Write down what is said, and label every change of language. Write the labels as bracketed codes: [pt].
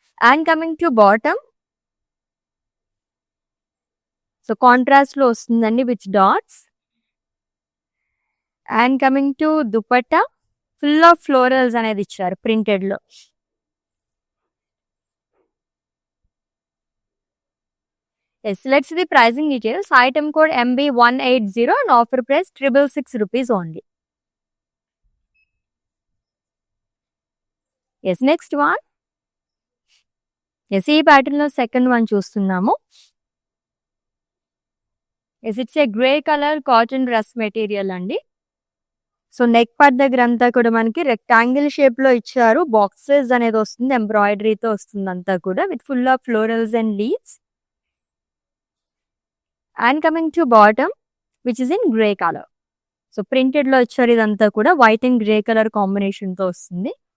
[en] and coming to bottom, so contrast [te] లో వస్తుందండి [en] With dots. And coming to dupatta, full of florals [te] అనేది ఇచ్చారు [en] Printed లో. Yes, let's see the pricing details. Item code MB180 and offer price 666 rupees only. Yes, next one. [te] Yes, ఈ pattern లో second one చూస్తున్నాము. [en] Yes, it's a grey color cotton dress material అండి. [te] So neck part దగ్గర అంతా కూడా మనకి rectangle shape లో ఇచ్చారు. [en] boxes [te] అనేది వస్తుంది, ఎంబ్రాయిడరీతో వస్తుంది అంతా కూడా [en] With full of florals and leaves. And coming to bottom which is in grey colour. So printed [te] లో ఇచ్చారు ఇదంతా కూడా [en] White and grey colour combination తో వస్తుంది.